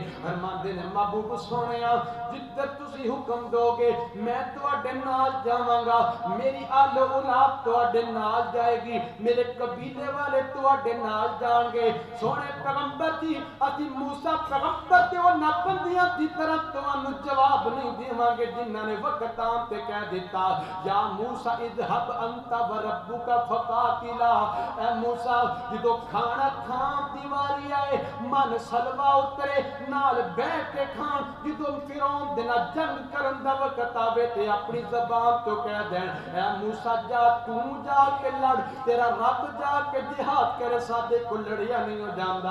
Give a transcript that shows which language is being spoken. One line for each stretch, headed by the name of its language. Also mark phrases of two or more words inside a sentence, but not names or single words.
Punjabi: فرماتے نے محبوب سوہنیا جدھر تسی حکم دوگے میں تہاڈے نال جاوانگا، میری آل و اولاد تہاڈے نال جائیگی، میرے قبیلے والے تہاڈے نال جانگے. سوہنے پیغمبر جی اسیں موسیٰ پیغمبر تے اوہناں بندیاں دی طرح تہانوں جواب نہیں دیوانگے جنہاں نے وقت آن تے کہہ دتا
Arabic: يا موسى اذهب أنت و ربك فقاتلا.
Punjabi: اے موسیٰ جدوں کھانا کھان دی واری آئے من سلویٰ اترے نال بیٹھ کے کھان، جدوں فرعون دے نال جنگ کرن دا وقت آوے تے اپنی زبان توں کہہ دین اے موسیٰ جا تو جا کے لڑ، تیرا رب جا کے جہاد کرے، ساڈے کو لڑیا نہیں ہو جاندا.